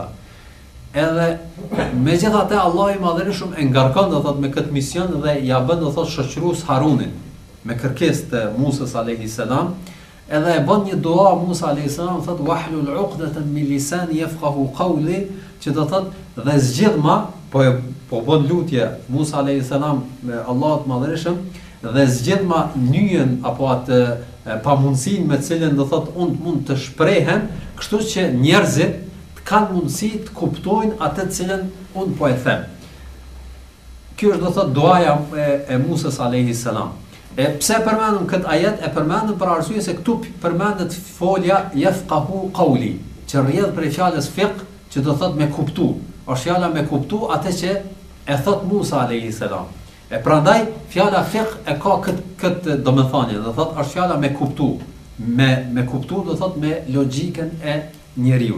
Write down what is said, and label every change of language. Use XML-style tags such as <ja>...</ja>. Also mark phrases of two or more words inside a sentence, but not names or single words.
<sq>Edhe megjithatë Allahu I Madhërisëm e ngarkon do thot me këtë mision dhe ja bën do thot shoqërues Harunin me kërkesë të Musës</sq> <ar>عليه السلام,</ar> <sq>edhe e bën një dua Musa</sq> <ar>عليه السلام,</ar> <sq>thot</sq> <ar>واحلل عقدة من لساني يفقهوا قولي,</ar> <sq>që do thot dhe zgjidhma, po bën lutje Musa</sq> <ar>عليه السلام</ar> <sq>me Allahut Madhërisëm, dhe zgjidhma nyjen apo atë pamundësinë me të cilën do thot unë mund të shprehem, kështu që njerëzit kanë mundësi të kuptojnë atë të cilën unë po e them. Kjo është do thot duaja e Musës</sq> <ar>عليه السلام.</ar> <sq>E pse përmendëm këtë ajet? E përmendëm për arsye se këtu përmendet folja</sq> <ar>يفقهوا قولي,</ar> <sq>që rrjedh prej fjalës fiqh, që do thot me kuptu. Është fjala me kuptu atë që e thot Musa</sq> <ar>عليه السلام.</ar> <sq>E prandaj fjala fiqh e ka këtë domethënie, do thot është fjala me kuptu. Me kuptu do thot me logjikën e njeriu.</sq>